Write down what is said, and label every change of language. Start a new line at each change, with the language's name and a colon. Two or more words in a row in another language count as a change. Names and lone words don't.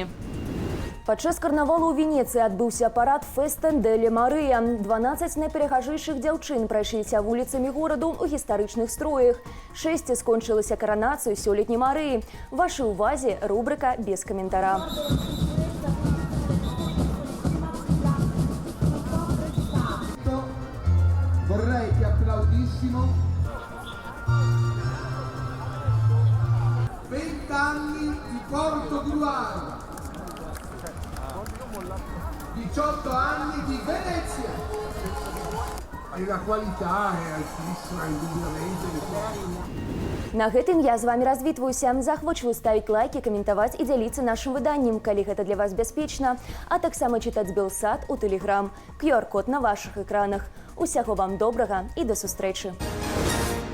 Belarusian: Падчас карнавалу ў Венецыі адбыўся парад Фестен деле Марыя. 12 найперагажэйшых дзяўчын прайшліся вуліцамі гораду ў гістарычных строях. 6 скончылася каранацыю сёлетняй Марыі. Вашай увазе рубрика «Без каментара».
Italian: Vorrei che applaudissimo 20 anni di Portogruaro, 18 anni di Venezia. E la qualità è altissima, indubbiamente.
Belarusian: На гэтым я з вами развітваюся. Захвочваю ставіць лайки, каментаваць і дзяліцца нашым выданнем, калі гэта для вас бяспечна, а таксама чытаць Белсат у Тэлеграм. QR-код на вашых экранах. Усяго вам добрага і да сустрэчы.